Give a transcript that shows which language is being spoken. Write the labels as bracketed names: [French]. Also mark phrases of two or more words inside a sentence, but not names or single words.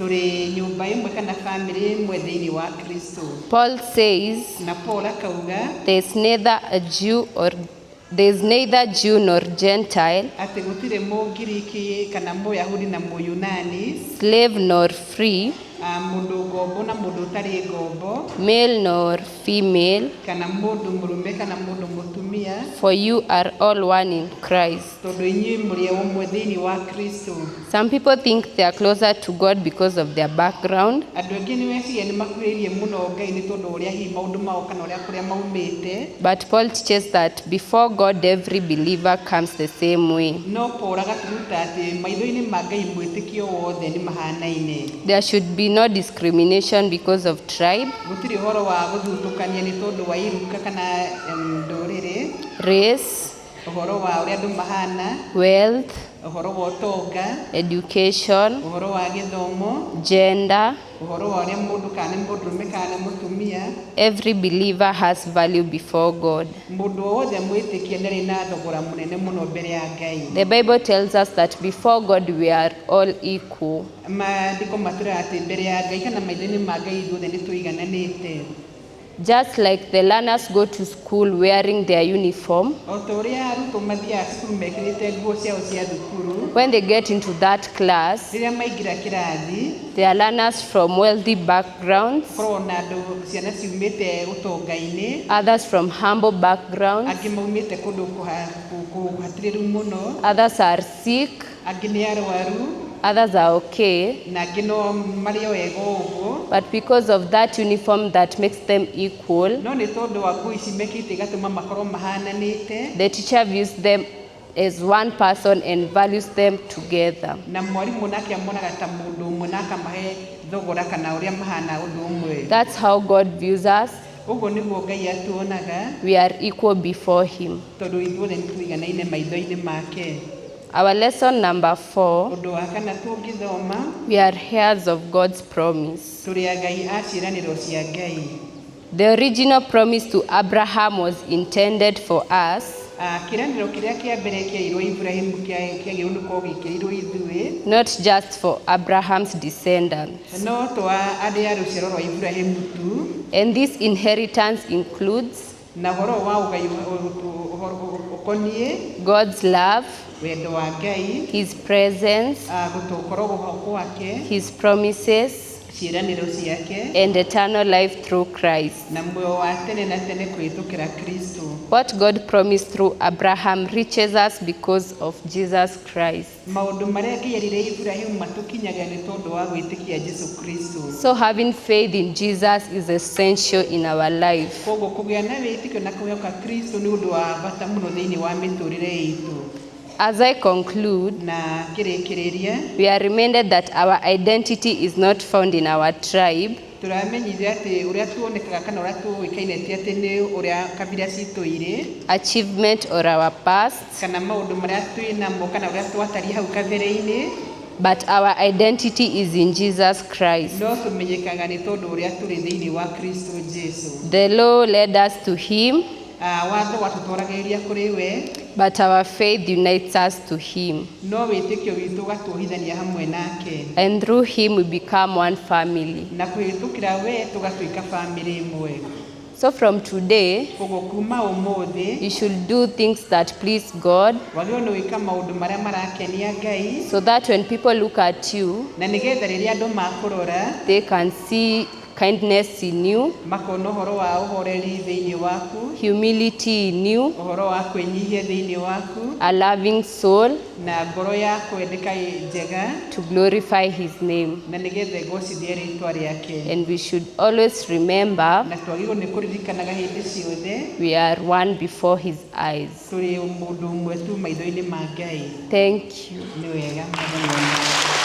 [English] Paul says, there's neither Jew nor Gentile, slave nor free, male nor female, [Kikuyu] mũtumia. [English] for you are all one in Christ. [Kikuyu] Tondũ inyuĩ mũrĩ ũmwe thĩinĩ wa Kristo. [English] Some people think they are closer to God because of their background. [Kikuyu] Andũ aingĩ nĩ meciria nĩ makuhĩrĩirie mũno Ngai nĩ tondũ ũrĩa hihi maũndũ mao kana kũrĩa maumĩte. [English] But Paul teaches that before God every believer comes the same way. [Kikuyu] No Paul agaturuta atĩ maitho-inĩ ma Ngai mwĩtĩkio wothe nĩ mahanaine. [English] There should be no discrimination because of tribe, [Kikuyu] Gũtirĩ ũhoro wa gũthutũkania nĩ tondũ wa iruka kana ndũrĩrĩ. [English] race, [Kikuyu] Ũhoro wa ũrĩa andũ mahana. [English] wealth, [Kikuyu] Ũhoro wa ũtonga. [English] education, [Kikuyu] Ũhoro wa gĩthomo. [English] gender. [Kikuyu] Ũhoro wa ũrĩa mũndũ kana mũndũrũme kana mũtumia. [English] Every believer has value before God. [Kikuyu] Mũndũ wothe mwĩtĩkia nĩ arĩ na thogora mũnene mũno mbere ya Ngai. [English] The Bible tells us that before God we are all equal. [Kikuyu] Maandĩko matũĩraga atĩ mbere ya Ngai kana maitho-inĩ ma Ngai ithuothe nĩ tũigananĩte. [English] Just like the learners go to school wearing their uniform, [Kikuyu] O ta ũrĩa arutwo mathiaga cukuru mekĩrĩte nguo ciao cia thukuru, [English] when they get into that class, [Kikuyu] rĩrĩa maingĩra kĩrathi, [English] they are learners from wealthy backgrounds, [Kikuyu] korwo na andũ ciana ciumĩte ũtonga-inĩ, [English] others from humble backgrounds, [Kikuyu] angĩ maumĩte kũndũ kũhatĩrĩru mũno, [English] others are sick, [Kikuyu] angĩ nĩ arwaru, [English] others are okay. [Kikuyu] na angĩ no marĩ o wega ũguo. [English] But because of that uniform that makes them equal, [Kikuyu] No nĩ tondũ wa nguo ici mekĩte igatũma makorwo mahananĩte, [English] the teacher views them as one person and values them together. [Kikuyu] na mwarimũ nake amonaga ta mũndũ ũmwe na akamahe thogora kana ũrĩa mahana ũndũ ũmwe. [English] That's how God views us. [Kikuyu] Ũguo nĩguo Ngai atuonaga, [English] We are equal before Him. [Kikuyu] tondũ ithuothe nĩ tũiganaine maitho-inĩ make. [English] Our lesson number 4, [Kikuyu] Ũndũ wa kana tũngĩthoma, [English] we are heirs of God's promise. [Kikuyu] tũrĩ agai a ciĩranĩro cia Ngai. [English] The original promise to Abraham was intended for us, [Kikuyu] Kĩĩranĩro kĩrĩa kĩa mbere kĩairwo Ibrahimu kĩagĩrĩirwo nĩ gũkorwo gĩkĩrĩirwo ithuĩ, [English] not just for Abraham's descendants. [Kikuyu] no twa arĩ a rũciaro rwa Ibrahimu tu, [English] And this inheritance includes [Kikuyu] na ũhoro wa ũgai ũkoniĩ [English] God's love, [Kikuyu] wendo wa Ngai, [English] His presence, [Kikuyu] gũtũkorwo gũhau gwake, [English] His promises, [Kikuyu] ciĩranĩro ciake, [English] and eternal life through Christ. [Kikuyu] na muoyo wa tene na tene kũhĩtũkĩra Kristo. [English] What God promised through Abraham reaches us because of Jesus Christ. [Kikuyu] Maũndũ marĩa Ngai erire Ibrahimu matũkinyaga nĩ tondũ wa gwĩtĩkia Jesũ Kristo. [English] So having faith in Jesus is essential in our life. [Kikuyu] Koguo kũgĩa na wĩtĩkio na kũhoka Kristo nĩ ũndũ wa bata mũno thĩinĩ wa mĩtũrĩre itũ. [English] As I conclude, [Kikuyu] Na kĩrĩkĩrĩria, [English] we are reminded that our identity is not found in our tribe, [Kikuyu] tũramenyithio atĩ ũrĩa tuonekaga kana ũrĩa tũĩkaine ti atĩ nĩ ũrĩa kabira citũ irĩ, [English] achievement, or our past, [Kikuyu] kana maũndũ marĩa twĩnamo kana ũrĩa twatariĩ hau kabere-inĩ, [English] but our identity is in Jesus Christ. [Kikuyu] no tũmenyekaga nĩ tondũ ũrĩa tũrĩ thĩinĩ wa Kristo Jesũ. [English] The law led us to Him, [Kikuyu] Watho watũtwaragĩrĩria kũrĩ we, [English] but our faith unites us to Him. [Kikuyu] no wĩtĩkio witũ ũgatũhithania hamwe nake, [English] And through Him we become one family. [Kikuyu] na kũhĩtũkĩra we tũgatuĩka bamĩrĩ ĩmwe. [English] So from today, [Kikuyu] Koguo kuma ũmũthĩ, [English] you should do things that please God, [Kikuyu] wagĩrĩirwo nĩ gwĩka maũndũ marĩa marakenia Ngai, [English] so that when people look at you, [Kikuyu] na nĩgetha rĩrĩa andũ makũrora, [English] they can see kindness in you, [Kikuyu] makona ũhoro wa ũhoreri thĩinĩ waku, [English] humility in you, [Kikuyu] ũhoro wa kwĩnyihia thĩinĩ waku, [English] a loving soul, [Kikuyu] na ngoro ya kwendeka njega, [English] to glorify His name. [Kikuyu] na nĩgetha ĩgocithie rĩĩtwa rĩake. [English] And we should always remember [Kikuyu] Na twagĩrĩirwo nĩ kũririkanaga hĩndĩ ciothe, [English] we are one before His eyes. [Kikuyu] tũrĩ mũndũ ũmwe tu maitho-inĩ ma Ngai. [English] Thank you. [Kikuyu] Nĩ wega mũno.